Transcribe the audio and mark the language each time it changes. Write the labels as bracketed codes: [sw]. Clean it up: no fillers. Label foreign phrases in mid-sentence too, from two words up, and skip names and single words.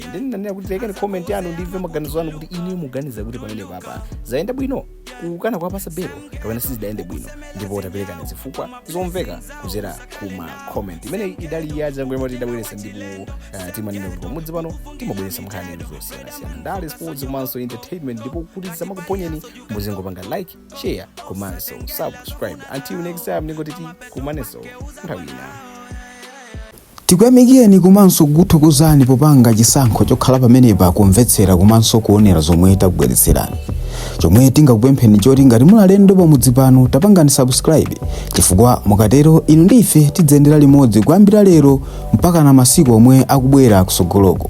[ny] Ndinanena kuti lekani comment yanu ndimve maganizo anu kuti inu muganiza kuti pamene papa zayenda bwino kukana kwapasa Belo kapena sizidayende bwino, ndipo taperekani zifukwa zomveka kudzera kuma comment imene idali yaja ngwema tidabweresa ndipo timanena kuti pamudzi pano timabweresa nkhani zosiyanasiyana ndale sports komanso entertainment, ndipo kuti zamakuponyeni muzingopanga like, share komanso subscribe. [en] Until next time [ny] ningoti kumaneso nthawi ina. Tikuyamikeni komanso kuthokozani popanga chisankho chokhala pamenepa kumvetsera komanso kuonera zomwe takubweretserani. Chomwe tingakupempheni choti ngati muli alendo pamudzi pano tapangani subscribe, chifukwa mukatero inu ndife tidzendera limodzi kuyambira lero mpaka na masiku omwe akubwera kusogoloko.